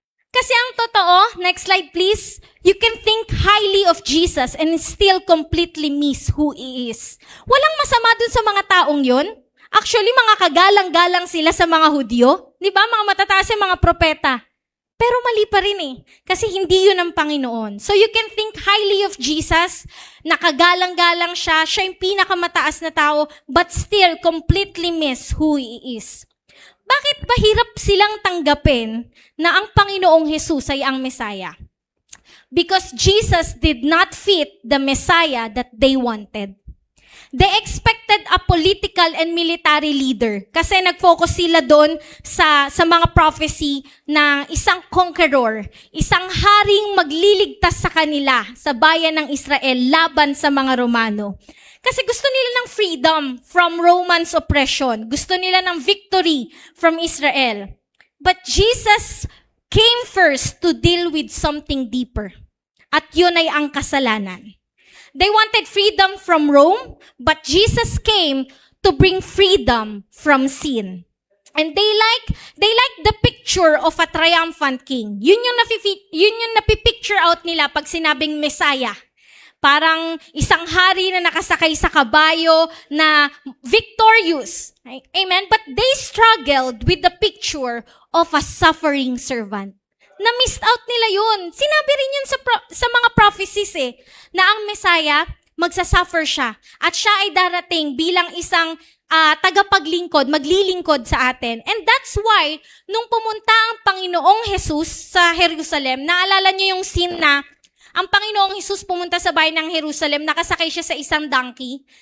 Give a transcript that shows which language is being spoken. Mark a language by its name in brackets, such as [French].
[Filipino] Kasi ang totoo, [English] next slide please, you can think highly of Jesus and still completely miss who He is. [Filipino] Walang masama dun sa mga taong yun. Actually, mga kagalang-galang sila sa mga Hudyo. Di ba? Mga matataas yung mga propeta. Pero mali pa rin eh. Kasi hindi yun ang Panginoon. [English] So you can think highly of Jesus, [Filipino] nakagalang-galang siya, siya yung pinakamataas na tao, [English] but still completely miss who He is. [Filipino] Bakit ba hirap silang tanggapin na ang Panginoong Jesus ay ang Messiah? [English] Because Jesus did not fit the Messiah that they wanted. They expected a political and military leader [Filipino] kasi nag-focus sila doon sa mga prophecy na isang conqueror, isang haring magliligtas sa kanila sa bayan ng Israel laban sa mga Romano. Kasi gusto nila ng [English] freedom from Romans oppression. [Filipino] Gusto nila ng [English] victory from Israel. But Jesus came first to deal with something deeper. [Filipino] At yun ay ang kasalanan. [English] They wanted freedom from Rome, but Jesus came to bring freedom from sin. And they like the picture of a triumphant king. [Filipino] Yun yung napipicture out nila pag sinabing Messiah. Parang isang hari na nakasakay sa kabayo na victorious. Amen? [English] But they struggled with the picture of a suffering servant. [Filipino] Na-missed out nila yun. Sinabi rin yun sa mga prophecies na ang Messiah, magsasuffer siya. At siya ay darating bilang isang tagapaglingkod, maglilingkod sa atin. [English] And that's why, [Filipino] nung pumunta ang Panginoong Jesus sa Jerusalem, naalala niyo yung scene na ang Panginoong Jesus pumunta sa bayan ng Jerusalem, nakasakay siya sa isang donkey.